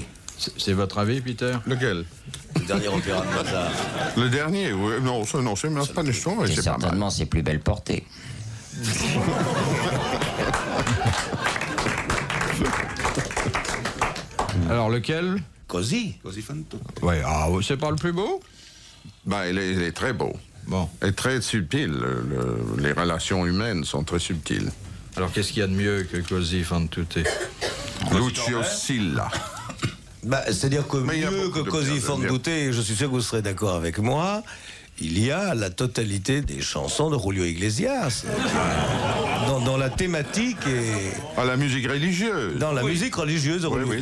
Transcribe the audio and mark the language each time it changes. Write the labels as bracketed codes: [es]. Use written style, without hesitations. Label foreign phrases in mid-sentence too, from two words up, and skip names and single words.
[fr] C'est votre avis, Peter? Lequel? Le dernier opéra de Mozart. Le dernier? Oui, non, c'est pas une histoire, mais C'est c'est pas mal. certainement ses plus belles portées. Alors, lequel? Così. Così fan tutto. Ouais, c'est pas le plus beau? Ben, il est très beau. Bon. Et très subtil. Les relations humaines sont très subtiles. Alors, qu'est-ce qu'il y a de mieux que Così fan tutte? Lucio Silla. Bah, c'est-à-dire que Mais il y a mieux beaucoup que de Così bien, fan bien. tutte, je suis sûr que vous serez d'accord avec moi, il y a la totalité des chansons de Julio Iglesias. Dans la thématique et À la musique religieuse. dans la musique religieuse de Julio